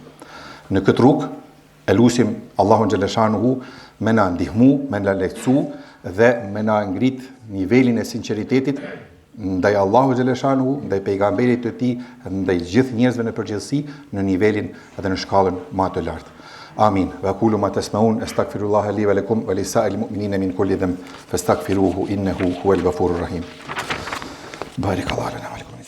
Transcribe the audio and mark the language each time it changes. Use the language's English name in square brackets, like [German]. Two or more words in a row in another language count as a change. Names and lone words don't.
[Albanian] Në këtë rrugë, e lusim Allahun xhaleshanuhu me na ndihmu, me na lehtësu dhe me na ngrit nivelin e sinqeritetit ndaj Allahu xhaleshanuhu, ndaj pejgamberit të tij, ndaj gjithë njerëzve në përgjithësi në nivelin dhe në shkallën më të lartë. Amin. [Arabic] وأقول ما تسمعون أستغفر الله لي ولكم ولسائر المؤمنين من كل ذنب فاستغفروه إنه هو الغفور الرحيم. بارك الله لنا و